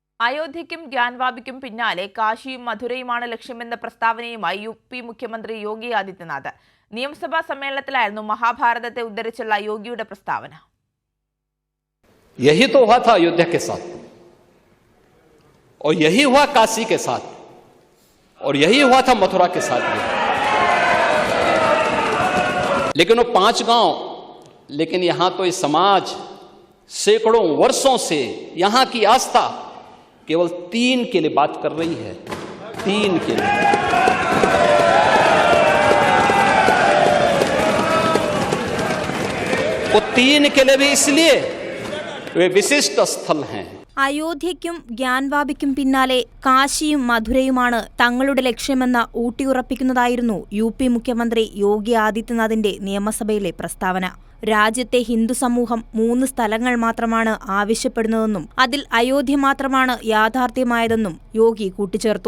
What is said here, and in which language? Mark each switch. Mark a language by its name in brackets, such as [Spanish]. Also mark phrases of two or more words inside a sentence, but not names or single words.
[Malayalam] അയോധ്യയ്ക്കും ഗ്യാൻവാപിക്കും പിന്നാലെ കാശിയും മധുരയുമാണ് ലക്ഷ്യമെന്ന പ്രസ്താവനയുമായി യുപി മുഖ്യമന്ത്രി യോഗി ആദിത്യനാഥ്. നിയമസഭാ സമ്മേളനത്തിലായിരുന്നു മഹാഭാരതത്തെ ഉദ്ധരിച്ചുള്ള യോഗിയുടെ പ്രസ്താവന. [Hindi] यही तो हुआ था अयोध्या के साथ, और यही हुआ काशी के साथ, और यही हुआ था मथुरा के साथ भी। लेकिन वो 5 गांव, लेकिन यहां तो इस समाज सैकड़ों वर्षों से यहां की आस्था केवल 3 के लिए बात कर रही है। 3 के लिए। वो 3 के लिए भी इसलिए वे विशिष्ट स्थल हैं. [Malayalam] അയോധ്യയ്ക്കും ഗ്യാൻവാപിക്കും പിന്നാലെ കാശിയും മധുരയുമാണ് തങ്ങളുടെ ലക്ഷ്യമെന്ന് ഊട്ടിയുറപ്പിക്കുന്നതായിരുന്നു യുപി മുഖ്യമന്ത്രി യോഗി ആദിത്യനാഥിന്റെ നിയമസഭയിലെ പ്രസ്താവന. രാജ്യത്തെ ഹിന്ദു സമൂഹം 3 സ്ഥലങ്ങൾ മാത്രമാണ് ആവശ്യപ്പെടുന്നതെന്നും അതിൽ അയോധ്യ മാത്രമാണ് യാഥാർത്ഥ്യമായതെന്നും യോഗി കൂട്ടിച്ചേർത്തു.